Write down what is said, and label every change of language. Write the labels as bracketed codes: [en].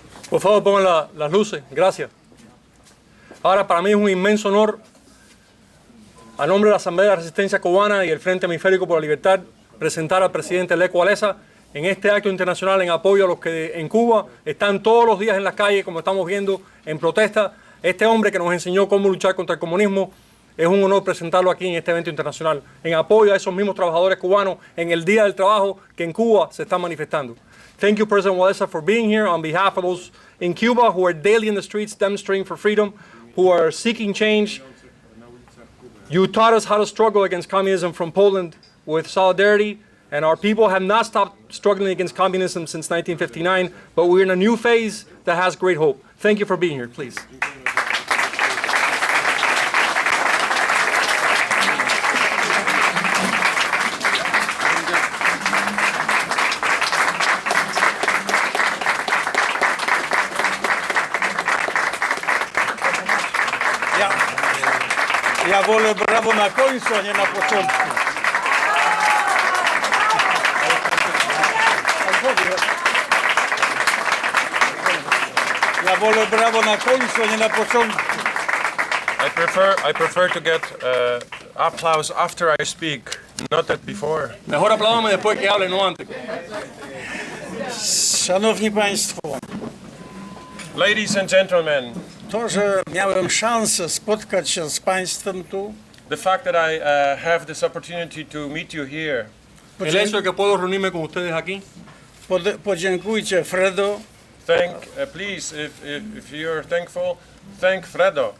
[es] Por favor, pongan las luces. Gracias. Ahora, para mí es un inmenso honor, a nombre de la Asamblea de Resistencia Cubana y el Frente Hemisférico por la Libertad, presentar al presidente Lech Walesa en este acto internacional en apoyo a los que en Cuba están todos los días en las calles, como estamos viendo, en protesta. Este hombre que nos enseñó cómo luchar contra el comunismo, es un honor presentarlo aquí en este evento internacional, en apoyo a esos mismos trabajadores cubanos en el Día del Trabajo que en Cuba se están manifestando. [en] Thank you, President Walesa, for being here on behalf of those in Cuba who are daily in the streets demonstrating for freedom, who are seeking change. You taught us how to struggle against communism from Poland with solidarity, and our people have not stopped struggling against communism since 1959, but we're in a new phase that has great hope. Thank you for being here, please. [pl] Ja wolę brawo na końcu, a nie na początku. Ja wolę brawo na końcu, a nie na początku. [en] I prefer to get applause after I speak, not that before. [es] Mejor apláudame después que hable, no antes. [pl] Szanowni Państwo, [en] Ladies and gentlemen, [pl] to, że miałem szansę spotkać się z Państwem tu, [en] the fact that I have this opportunity to meet you here, [es] El hecho de que puedo reunirme con ustedes aquí, [pl] podziękujcie Fredo, [en] please, if you're thankful, thank Fredo.